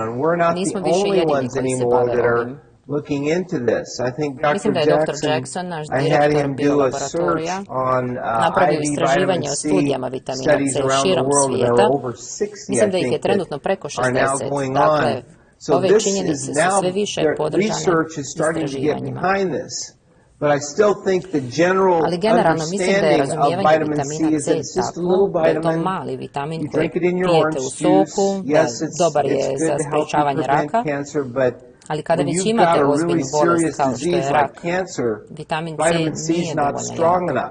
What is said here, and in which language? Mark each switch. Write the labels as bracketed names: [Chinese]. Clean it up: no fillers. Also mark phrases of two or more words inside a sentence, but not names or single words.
[English] We're not the only ones anymore that are looking into this. I think Dr. Jackson, I had him do a search on IV vitamin C studies around the world. There are over 60, I think, that are now going on [Bosnian] Ove činjenice su sve više podržane istraživanjima. Ali generalno mislim da je razumijevanje vitamina C tako da je to mali vitamin koji pijete u soku, da dobar je za sprečavanje raka, ali kada već imate ozbiljnu bolest kao što je rak, vitamin C nije dovoljno jak.